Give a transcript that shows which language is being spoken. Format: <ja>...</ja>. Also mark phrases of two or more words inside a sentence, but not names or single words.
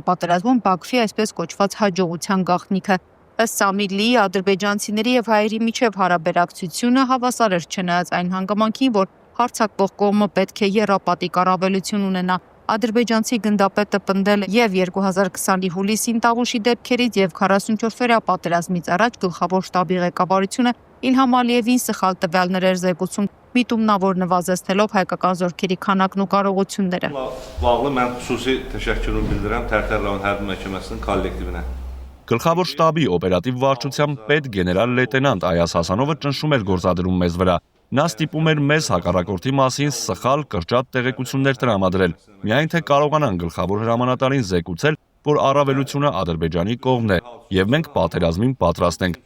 <hy>պատերազմում Բաքվի այսպես կոչված հաջողության գաղտնիքը։ Ըստ Սամիդլիի ադրբեջանցիների եւ հայերի միջև հարաբերակցությունը հավասար էր չնայած այն հանգամանքին, որ հարձակվող կողմը պետք է եռապատիկ առավելություն ունենա։ Ադրբեջանցի գնդապետը պնդել է եւ 2020-ի հուլիսին Տավուշի դեպքերից եւ 44-օրյա պատերազմից առաջ գլխավոր շտաբի ղեկավարությունը Իլհամ Ալիևին սխալ տվյալներ էր զեկուցում, միտումնավոր նվազեցնելով հայկական զորքերի քանակն ու կարողությունները։</hy> <az>Bağlı mən xüsusi təşəkkürümü bildirirəm Tərtər rayon hərbi məhkəməsinin kollektivinə։</az> <hy>Գլխավոր շտաբի օպերատիվ վարչության պետ գեներալ լեյտենանտ Այաս Հասանովը ճնշում էր գործադրում մեզ վրա։ Նա ստիպում էր մեզ հակառակորդի մասին սխալ կրճատ տեղեկություններ տրամադրել, միայն թե կարողանան գլխավոր հրամանատարին զեկուցել, որ առավելությունը Ադրբեջանի կողմն է, եւ մենք պատերազմին պատրաստ ենք։</hy>